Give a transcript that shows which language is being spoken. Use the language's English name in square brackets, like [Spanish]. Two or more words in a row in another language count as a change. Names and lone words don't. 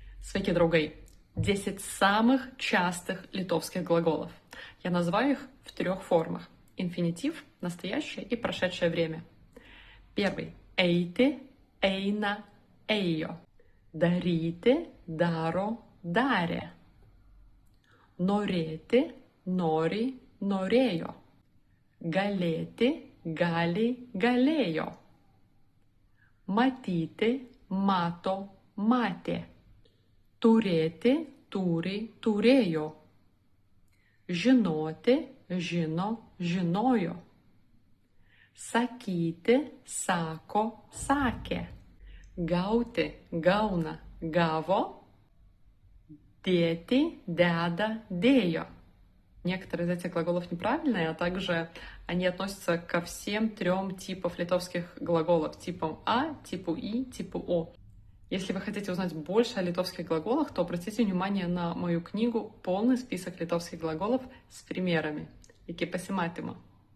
[Lithuanian] Sveiki, draugai! [Russian] 10 самых частых литовских глаголов. Я называю их в 3 формах. Инфинитив, настоящее и прошедшее время. Первый. [Lithuanian] Eiti, eina, ėjo. Daryti, daro, darė. Norėti, nori, norėjo. Galėti, gali, galėjo. Matyti, mato, matė. Turėti, turi, turėjo. Žinoti, žino, žinojo. Sakyti, sako, sakė. Gauti, gauna, gavo. Dėti, deda, dėjo. [Russian] Некоторые из этих глаголов неправильные, а также они относятся ко всем 3 типам литовских глаголов. Типам А, типу И, типу О. Если вы хотите узнать больше о литовских глаголах, то обратите внимание на мою книгу «Полный список литовских глаголов с примерами». [Lithuanian] Iki pasimatymo.